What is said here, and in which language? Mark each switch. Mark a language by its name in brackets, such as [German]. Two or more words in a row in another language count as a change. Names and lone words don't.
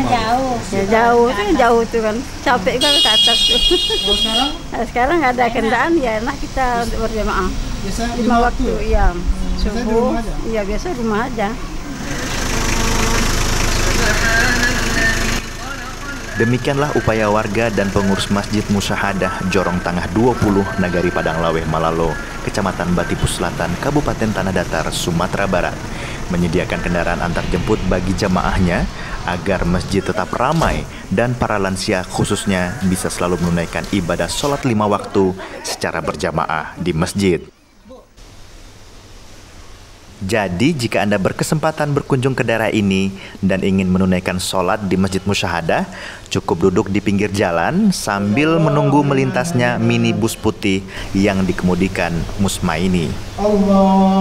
[Indonesian] Jauh tuh kan. Capek kan ke atas tuh. Kalau sekarang? Sekarang nggak ada kendaraan ya enak kita untuk berjamaah. Biasa 5 waktu, iya. Subuh, iya biasa di rumah aja. Demikianlah upaya warga dan pengurus Masjid Musyahadah Jorong Tangah 20 Nagari Padang Laweh Malalo, Kecamatan Batipus Selatan, Kabupaten Tanah Datar, Sumatera Barat, menyediakan kendaraan antar jemput bagi jamaahnya agar masjid tetap ramai dan para lansia khususnya bisa selalu menunaikan ibadah sholat 5 waktu secara berjamaah di masjid. Jadi jika Anda berkesempatan berkunjung ke daerah ini dan ingin menunaikan sholat di Masjid Musyahadah, cukup duduk di pinggir jalan sambil menunggu melintasnya minibus putih yang dikemudikan Musma ini.